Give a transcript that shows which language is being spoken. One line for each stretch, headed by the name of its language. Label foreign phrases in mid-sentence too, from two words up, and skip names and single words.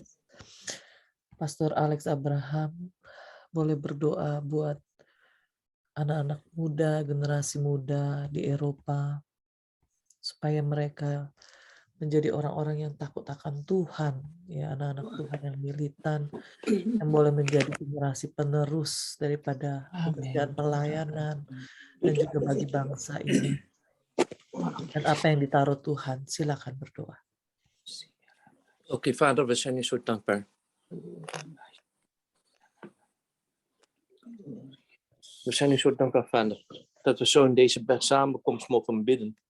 Indonesian: Pastor Alex Abraham boleh berdoa buat anak-anak muda, generasi muda di Eropa, supaya mereka menjadi orang-orang yang takut akan Tuhan, ya, anak-anak Tuhan yang militan, yang boleh menjadi generasi penerus daripada pekerjaan pelayanan, dan juga bagi bangsa ini. Dan apa yang ditaruh Tuhan, silakan berdoa.
Dutch: Oké, Vader, we zijn u zo dankbaar. We zijn u zo dankbaar, Vader, dat we zo in deze samenkomst mogen bidden.